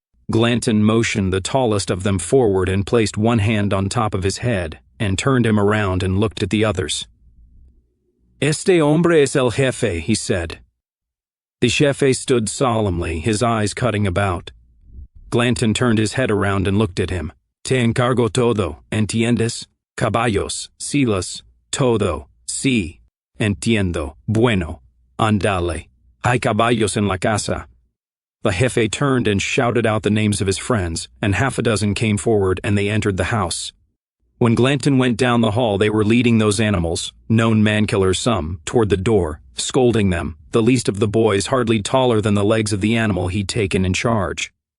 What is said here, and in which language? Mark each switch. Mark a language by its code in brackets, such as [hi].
[en] Glanton motioned the tallest of them forward and placed one hand on top of his head and turned him around and looked at the others. [es] "Este hombre es el jefe," [en] he said. The jefe stood solemnly, his eyes cutting about. Glanton turned his head around and looked at him. [es] "Te encargo todo, entiendes? Caballos, silas, todo, sí, entiendo, bueno, andale, hay caballos en la casa." [en] The jefe turned and shouted out the names of his friends, and half a dozen came forward and they entered the house. When Glanton went down the hall, they were leading those animals, known man-killers some, toward the door, scolding them, the least of the boys hardly taller than the legs of the animal he'd taken in charge.